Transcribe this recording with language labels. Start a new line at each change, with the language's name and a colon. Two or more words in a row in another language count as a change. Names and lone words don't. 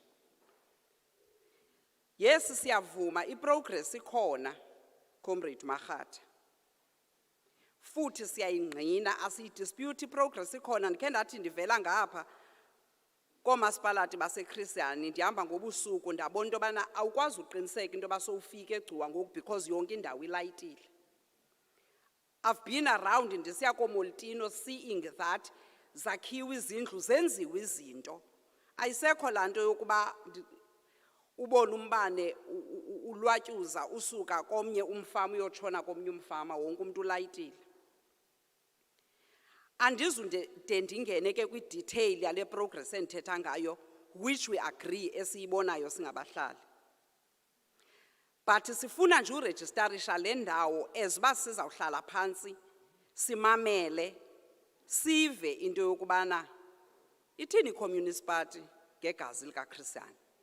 Xhosa: Yes, siyavuma iprogress ikhona, Comrade Makhatha. Futhi siyayingqina asidispute iprogress ikhona. Ndikhe ndathi ndivela ngapha koomasipalati baseChrisane ndihamba ngobusuku ndabona into yobana awukwazi uqiniseka into yoba sowufika egcuwa ngoku because yonke indawo ilayitile.
English: I've been around
Xhosa: ndisiya koMoltino
English: seeing that
Xhosa: zakhiwe izindlu zenziwe izinto. Ayisekho laa nto yokuba ubone umbane ulwatyuza usuka komnye umfama uyotshona komnye umfama, wonke umuntu ulayitile. Andizunde ndingene ke kwi-detail yale progress endithetha ngayo,
English: which we agree
Xhosa: esiyibonayo singabahlali. But sifuna nje urejistarisha le ndawo as uba sizawuhlala phantsi, simamele, sive into yokubana ithini i-Communist Party ngegazi likaChrisane.